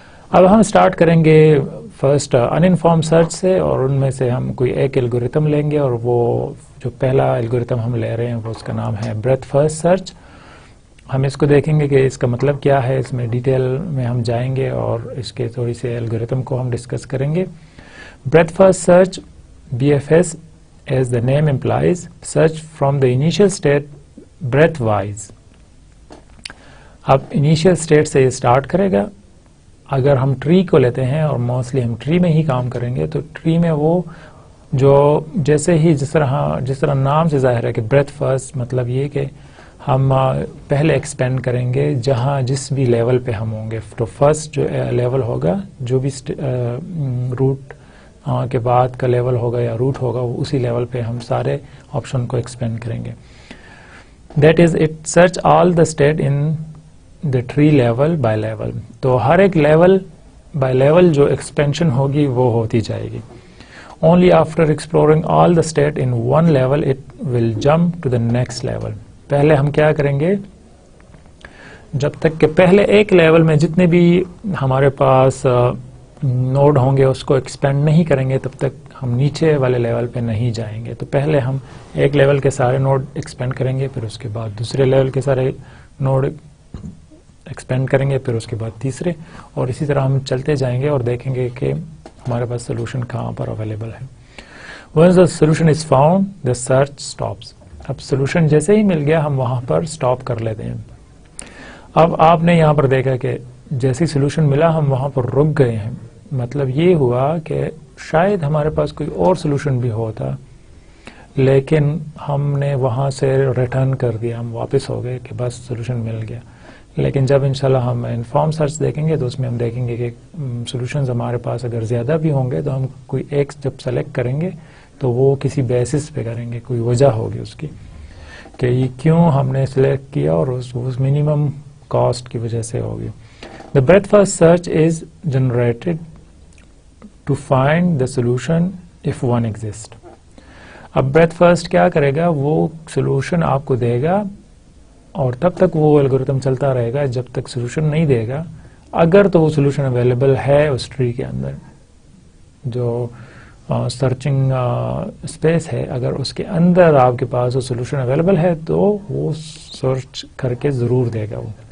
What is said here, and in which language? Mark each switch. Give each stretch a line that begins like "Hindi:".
Urdu: اب ہم اسٹارٹ کریں گے فرسٹ ان انفارم سرچ سے، اور ان میں سے ہم کوئی ایک الگوریتم لیں گے، اور وہ جو پہلا الگوریتم ہم لے رہے ہیں وہ اس کا نام ہے بریتھ فرسٹ سرچ. ہم اس کو دیکھیں گے کہ اس کا مطلب کیا ہے، اس میں ڈیٹیل میں ہم جائیں گے اور اس کے تھوڑی سے الگوریتم کو ہم ڈسکس کریں گے.
English: Breadth first search BFS as the name implies search from the initial state breadth wise.
Urdu: اب انیشیل اسٹیٹ سے یہ اسٹارٹ کرے گا. اگر ہم ٹری کو لیتے ہیں اور موسٹلی ہم ٹری میں ہی کام کریں گے تو ٹری میں وہ جو جیسے ہی جس طرح نام سے ظاہر ہے کہ بریتھ فرسٹ مطلب یہ کہ ہم پہلے ایکسپینڈ کریں گے جس بھی لیول پہ ہم ہوں گے. تو فرسٹ جو لیول ہوگا، جو بھی روٹ کے بعد کا لیول ہوگا یا روٹ ہوگا، وہ اسی لیول پہ ہم سارے آپشن کو ایکسپینڈ کریں گے.
English: That is it search all the state in the tree level by level.
Urdu: تو ہر ایک لیول بائی لیول جو ایکسپینشن ہوگی وہ ہوتی جائے گی.
English: Only after exploring all the state in one level it will jump to the next level.
Urdu: پہلے ہم کیا کریں گے, جب تک کہ پہلے ایک لیول میں جتنے بھی ہمارے پاس نوڈ ہوں گے اس کو ایکسپینڈ نہیں کریں گے تب تک ہم نیچے والے لیول پہ نہیں جائیں گے. تو پہلے ہم ایک لیول کے سارے نوڈ ایکسپینڈ کریں گے, پھر اس کے بعد دوسرے لیول کے سارے نوڈ ایکسپینڈ کریں گے, پھر اس کے بعد تیسرے, اور اسی طرح ہم چلتے جائیں گے اور دیکھیں گے کہ ہمارے پاس سولوشن کہاں پر اویلیبل ہے.
English: Once the solution is found, the search stops.
Urdu: اب سولوشن جیسے ہی مل گیا ہم وہاں پر سٹاپ کر لیتے ہیں. اب آپ نے یہاں پر دیکھا کہ جیسی سولوشن ملا ہم وہاں پر رک گئے ہیں. مطلب یہ ہوا کہ شاید ہمارے پاس کوئی اور سولوشن بھی ہوتا لیکن ہم نے وہاں سے ریٹرن کر دیا, ہم واپس ہو گئے کہ بس سولوشن مل گیا. لیکن جب انشاءاللہ ہم انفارم سرچ دیکھیں گے تو اس میں ہم دیکھیں گے کہ سولوشنز ہمارے پاس اگر زیادہ بھی ہوں گے تو ہم کوئی ایک جب سلیکٹ کریں گے تو وہ کسی بیسس پہ کریں گے, کوئی وجہ ہوگی اس کی کہ یہ کیوں ہم نے سلیکٹ کیا, اور اس منیمم کاسٹ کی وجہ سے ہوگی.
English: The breadth first search is generated to find the solution if one exists.
Urdu: اب breadth first کیا کرے گا, وہ سولوشن آپ کو دے گا اور تب تک وہ الگورتھم چلتا رہے گا جب تک سولوشن نہیں دے گا. اگر تو وہ سولوشن اویلیبل ہے اس ٹری کے اندر, جو سرچنگ اسپیس ہے, اگر اس کے اندر آپ کے پاس وہ سولوشن اویلیبل ہے تو وہ سرچ کر کے ضرور دے گا وہ.